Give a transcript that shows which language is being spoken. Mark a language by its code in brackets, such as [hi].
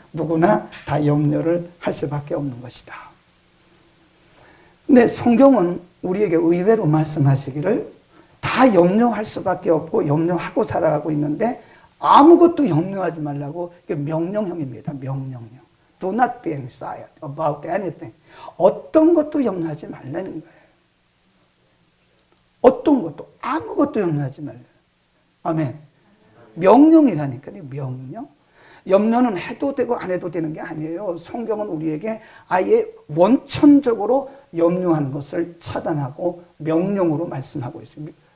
[ko] 누구나 다 염려를 할 수밖에 없는 것이다. 근데 성경은 우리에게 의외로 말씀하시기를 다 염려할 수밖에 없고 염려하고 살아가고 있는데 아무것도 염려하지 말라고, 이게 명령형입니다. 명령형. [en] Do not be anxious about anything. [ko] 어떤 것도 염려하지 말라는 거예요. 어떤 것도, 아무것도 염려하지 말라. 아멘. 명령이라니까요. 명령. 염려는 해도 되고 안 해도 되는 게 아니에요. 성경은 우리에게 아예 원천적으로 염려하는 것을 차단하고 명령으로 말씀하고 있습니다.